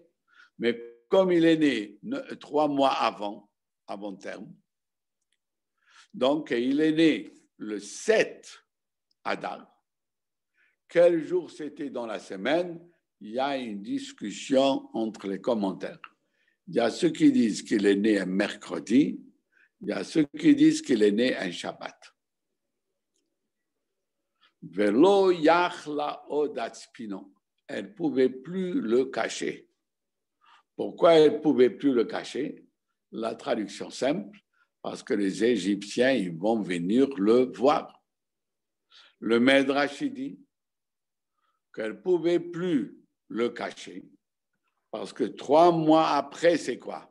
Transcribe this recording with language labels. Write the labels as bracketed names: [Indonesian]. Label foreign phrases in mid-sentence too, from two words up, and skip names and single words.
[French] Mais comme il est né 3 mois avant terme, donc il est né le 7 Adar. Quel jour c'était dans la semaine? il y a une discussion entre les commentaires. Il y a ceux qui disent qu'il est né un mercredi, il y a ceux qui disent qu'il est né un Shabbat. [Hebrew] ולא יכלה עודהצפינו. [French] Elle ne pouvait plus le cacher. Pourquoi elle ne pouvait plus le cacher? La traduction simple, parce que les Égyptiens ils vont venir le voir. Le Midrash dit qu'elle ne pouvait plus le cacher, parce que 3 mois après, c'est quoi?